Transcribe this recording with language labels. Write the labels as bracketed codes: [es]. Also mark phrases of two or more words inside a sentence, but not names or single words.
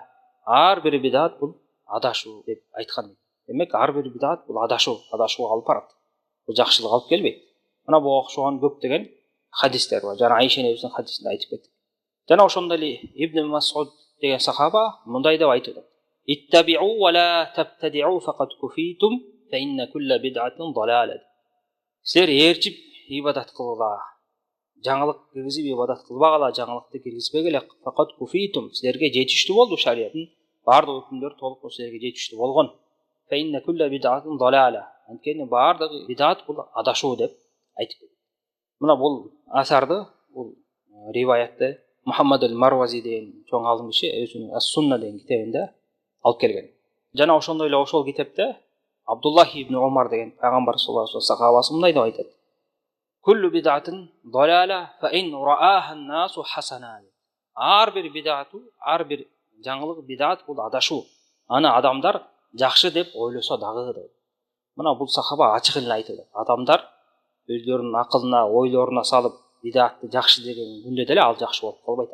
[ky] Ар бир бидат бул адашуу деп айткан. Демек ар бир бидат бул адашууга алып барат. Бул жакшылык алып келбейт. Мына буга окшогон көптөгөн хадистер бар. Жана Айша энебиздин хадисинде айтып кеттик. Жана ошондой эле Ибн Мас'уд деген сахаба мындай деп айтып атат. [ar] اتبعوا ولا تبتدعوا فقد كفيتم فإن كل بدعة ضلالة. [ky] Силер ээрчип ибадат кылгыла. Жаңылык киргизип ибадат кылбагыла, жаңылыкты киргизбегиле. [ar] فقد كفيتم, [ky] силерге жетиштүү болду шариаттын бардык өкүмдөр толук силерге жетиштүү болгон. [ar] فإن كل بدعة ضلالة. [ky] Анткени бардык бидат бул адашуу деп айтып кетти. Мына бул асарды, бул риваятты Мухаммад аль-Марвази деген чоң алым киши өзүнүн Ас-Сунна деген китебинде алып келген. Жана ошондой эле ошол китепте Абдуллах ибн Умар деген пайгамбар [ar] صلى الله عليه وسلم [ky] сахабасы мындай деп айтат. [ar] كل بدعة ضلالة فإن رآها الناس حسنة. [ky] Ар бир бидату, ар бир жаңылык бидат бул адашуу. Аны адамдар жакшы деп ойлосо дагы деп. Мына бул сахаба ачык эле айтат. Адамдар өздөрүнүн акылына, ойлоруна салып бидатты жакшы деген күндө деле ал жакшы болуп калбайт.